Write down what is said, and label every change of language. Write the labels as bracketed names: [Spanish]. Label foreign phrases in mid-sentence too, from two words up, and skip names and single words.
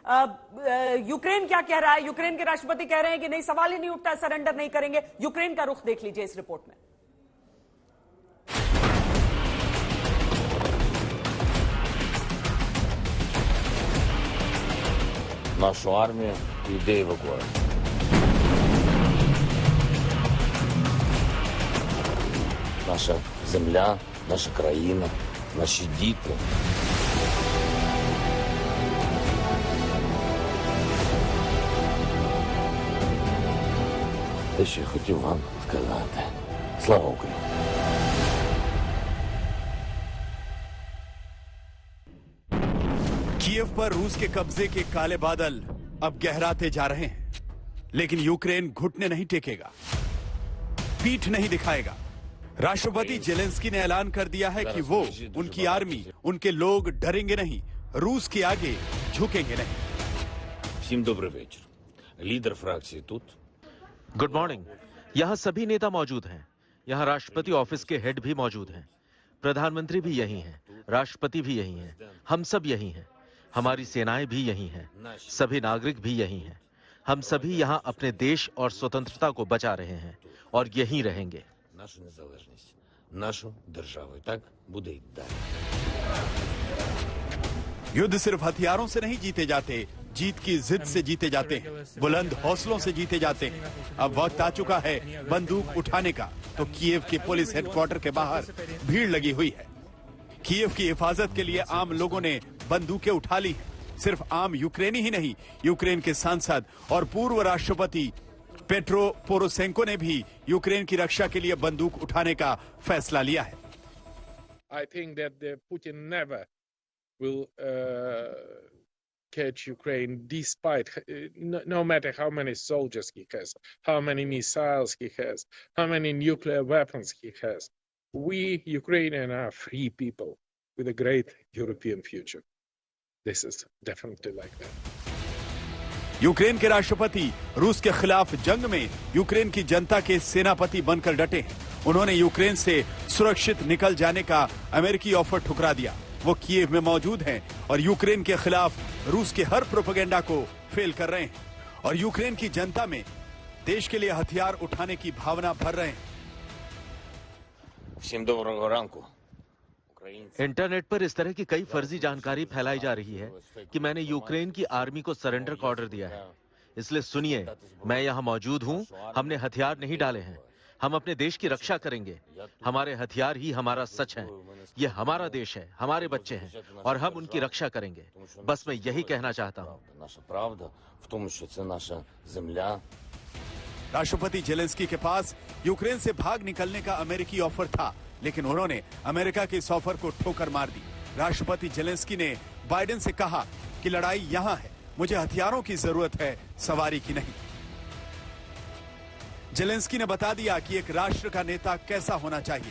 [Hindi] यूक्रेन क्या कह रहा है? यूक्रेन के राष्ट्रपति कह रहे हैं कि नहीं, सवाल ही नहीं उठता, सरेंडर नहीं करेंगे। यूक्रेन का रुख देख लीजिए इस रिपोर्ट में। [Ukrainian] Нашу армію йде евакуація. Наша земля, наша країна, наші діти. Те, що я хотів вам сказати. Слава Україні! [Hindi] कीव पर रूस के कब्जे के काले बादल अब गहराते जा रहे हैं, लेकिन यूक्रेन घुटने नहीं टेकेगा, पीठ नहीं दिखाएगा। राष्ट्रपति जेलेंस्की ने ऐलान कर दिया है कि वो, उनकी आर्मी, उनके लोग डरेंगे नहीं, रूस के आगे झुकेंगे नहीं। [Ukrainian] Всім добрий вечір. Лідер фракції тут. [English] good morning. [Hindi] यहाँ सभी नेता मौजूद हैं। यहाँ राष्ट्रपति ऑफिस के हेड भी मौजूद हैं, प्रधानमंत्री भी यही हैं, राष्ट्रपति भी यही हैं, हम सब यही हैं, हमारी सेनाएं भी यही हैं, सभी नागरिक भी यही हैं। हम सभी यहाँ अपने देश और स्वतंत्रता को बचा रहे हैं और यहीं रहेंगे। [Ukrainian] Нашу незалежність, нашу державу. І так буде й далі. [Hindi] युद्ध सिर्फ हथियारों से नहीं जीते जाते, जीत की जिद से जीते जाते हैं, बुलंद हौसलों से जीते जाते हैं। अब वक्त आ चुका है बंदूक उठाने का, तो कीव के [English] police headquarter [Hindi] के बाहर भीड़ लगी हुई है। कीव की हिफाजत के लिए आम लोगों ने बंदूकें उठा ली हैं। सिर्फ आम यूक्रेनी ही नहीं, यूक्रेन के सांसद और पूर्व राष्ट्रपति पेट्रो पोरोशेंको ने भी यूक्रेन की रक्षा के लिए बंदूक उठाने का फैसला लिया है। [English] I think that Putin never will catch Ukraine, despite no matter how many soldiers he has, how many missiles he has, how many nuclear weapons he has. We Ukrainians are free people with a great European future. This is definitely like that. [Hindi] यूक्रेन के राष्ट्रपति रूस के खिलाफ जंग में यूक्रेन की जनता के सेनापति बनकर डटे हैं। उन्होंने यूक्रेन से सुरक्षित निकल जाने का अमेरिकी ऑफर ठुकरा दिया। वो कीव में मौजूद हैं और यूक्रेन के खिलाफ रूस के हर प्रोपेगेंडा को फेल कर रहे हैं और यूक्रेन की जनता में देश के लिए हथियार उठाने की भावना भर रहे हैं। [Ukrainian] Всім доброго ранку. [Hindi] इंटरनेट पर इस तरह की कई फर्जी जानकारी फैलाई जा रही है कि मैंने यूक्रेन की आर्मी को सरेंडर का ऑर्डर दिया है। इसलिए सुनिए, मैं यहाँ मौजूद हूँ, हमने हथियार नहीं डाले हैं, हम अपने देश की रक्षा करेंगे, हमारे हथियार ही हमारा सच है, ये हमारा देश है, हमारे बच्चे हैं और हम उनकी रक्षा करेंगे। बस मैं यही कहना चाहता हूँ। [Ukrainian] Наша правда в тому, що це наша земля. [Hindi] राष्ट्रपति जेलेंस्की के पास यूक्रेन से भाग निकलने का अमेरिकी ऑफर था, लेकिन उन्होंने अमेरिका के इस ऑफर को ठोकर मार दी। राष्ट्रपति जेलेंस्की ने बाइडेन से कहा कि लड़ाई यहां है, मुझे हथियारों की जरूरत है, सवारी की नहीं। जेलेंस्की ने बता दिया कि एक राष्ट्र का नेता कैसा होना चाहिए।